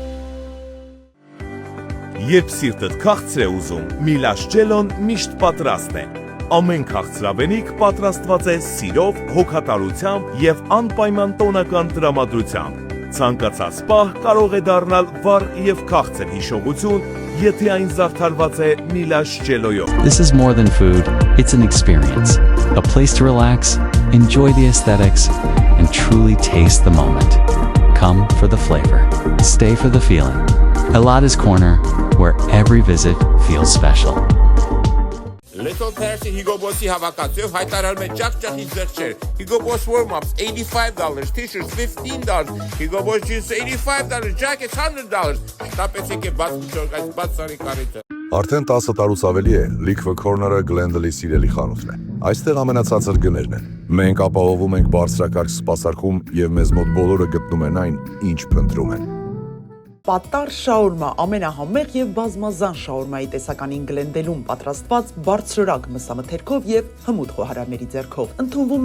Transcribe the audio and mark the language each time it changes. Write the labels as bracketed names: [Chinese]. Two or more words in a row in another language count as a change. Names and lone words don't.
[Armenian] Երբ սիրտդ քաղցր է ուզում, Միլաշ ջելոն միշտ պատրաստ է։ Ամեն քաղցրավենիք պատրաստված է սիրով, հոգատարությամբ եւ անպայման տոնական տրամադրությամբ։ Ցանկացած պահ կարող է դառնալ վառ եւ քաղցր հիշողություն, եթե այն զարդարված է Միլաշ ջելոյով։ [English] This is more than food, it's an experience. A place to relax, enjoy the aesthetics, and truly taste the moment. Come for the flavor. Stay for the feeling. Elada's Corner, where every visit feels special. [Armenian] Little Percy Hugo Boss'i հավաքածուով հայտարարում է ջախջախի զեղչեր։ [English] Hugo Boss warm-ups $85, t-shirts $15, Hugo Boss jeans $85, jackets $100։ [Armenian] Շտապեցեք է բաց միջոց բաց սարի կարիթը։ Արդեն 10 տարուց ավելի է Liquor Corner-ը Glendale-ի սիրելի խանութն է։ Այստեղ ամենացածր գներն են։ Մենք ապահովում ենք բարձրակարգ սպասարկում եւ մեզ մոտ բոլորը գտնում են այն, ինչ փնտրում են։ Պատար շաուրմա ամենահամեղ եւ բազմազան շաուրմայի տեսականին Գլենդելում պատրաստված բարձրորակ մսամթերքով եւ հմուտ խոհարարների ձեռքով։ Ընդունվում